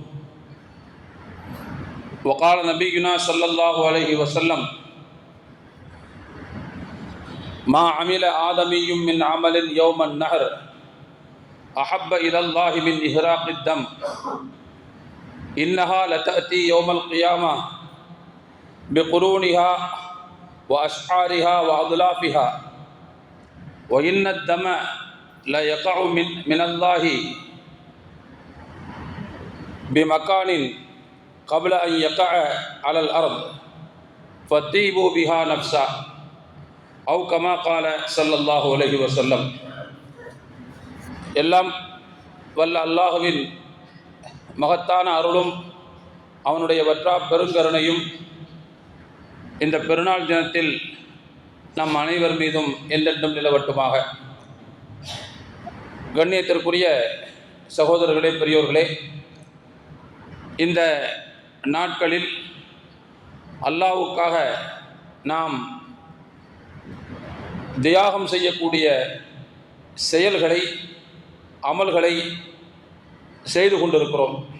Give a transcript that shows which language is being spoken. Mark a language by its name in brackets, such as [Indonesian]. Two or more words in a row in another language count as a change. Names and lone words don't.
[Arabic] وقال نبينا صلى الله عليه وسلم: ما عمل آدمي من عمل يوم النحر أحب إلى الله من إهراق الدم إنها لتأتي يوم القيامة بقرونها وأشعارها وأضلافها وإن الدم لا يقع من الله بمكان قبل أن يقع على الأرض فطيبوا بها نفسا أو كما قال صلى الله عليه وسلم. [Tamil] எல்லாம் வல்ல அல்லாஹுவின் மகத்தான அருளும் அவனுடைய வற்றா பெருங்கருணையும் இந்த பெருநாள் தினத்தில் நம் அனைவர் மீதும் என்றென்றும் நிலவட்டுமாக. கண்ணியத்திற்குரிய சகோதரர்களே, பெரியோர்களே, இந்த நாட்களில் அல்லாஹ்வுக்காக நாம் தியாகம் செய்யக்கூடிய செயல்களை, அமல்களை செய்து கொண்டிருக்கிறோம்.